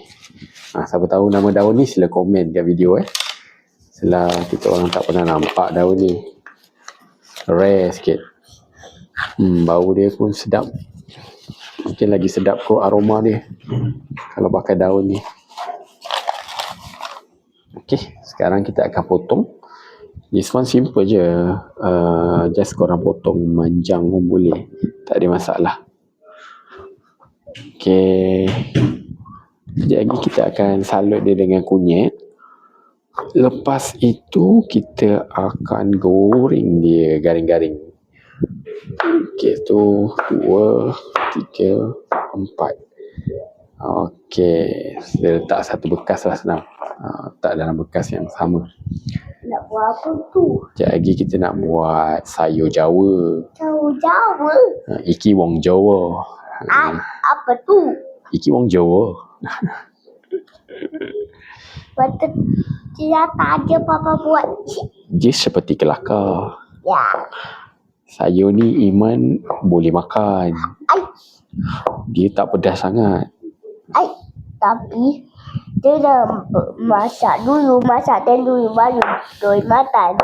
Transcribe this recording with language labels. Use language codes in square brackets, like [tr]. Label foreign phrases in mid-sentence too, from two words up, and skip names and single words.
[ms] Siapa tahu nama daun ni sila komen kat video Sebab kita orang tak pernah nampak daun ni. Rare sikit. Bau dia pun sedap. Mungkin lagi sedap kot aroma dia kalau pakai daun ni. Okay, sekarang kita akan potong. [en] This one simple je. [ms] Just korang potong manjang pun boleh. Tak ada masalah. Okay. Sekejap lagi kita akan salut dia dengan kunyit. Lepas itu kita akan goreng dia garing-garing. Okay, tu 2, 3, 4. Okay, dia letak satu bekas lah senang. Tak dalam bekas yang sama. Nak buat apa tu? Sekejap lagi kita nak buat sayur Jawa. Sayur Jawa? [jv] Iki wong Jawa. [ms] Apa tu? [jv] Iki wong Jawa. [ms] Betul siapa aja Papa buat? Dia seperti kelakar. Ya. Sayur ni Iman boleh makan. Dia tak pedas sangat. Tapi dia dah masak dulu baru boleh makan.